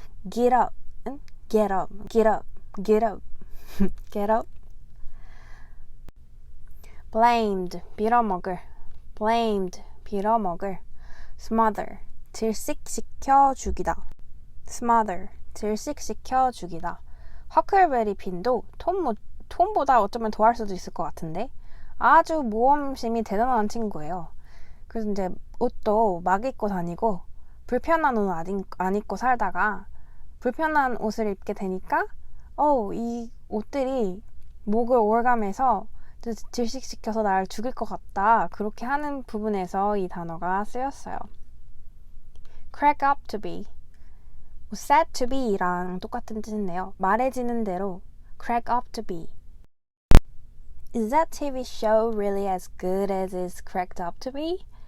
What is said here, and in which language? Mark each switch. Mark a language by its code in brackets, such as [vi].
[en] get up, get up, get up, get up, get up. [ko] blamed, 빌어먹을. blamed, 빌어먹을. smother, 질식시켜 죽이다. smother, 질식시켜 죽이다. 허클베리 핀도 톰보다 어쩌면 더 할 수도 있을 것 같은데 아주 모험심이 대단한 친구예요. 그래서 이제 옷도 막 입고 다니고 불편한 옷 안 입고 살다가 불편한 옷을 입게 되니까 이 옷들이 목을 올감해서 질식시켜서 날 죽일 것 같다. 그렇게 하는 부분에서 이 단어가 쓰였어요. [en] crack up to be, said to be랑 [ko] 똑같은 뜻인데요. 말해지는 대로 [en] crack up to be. Is that TV show really as good as it's cracked up to be?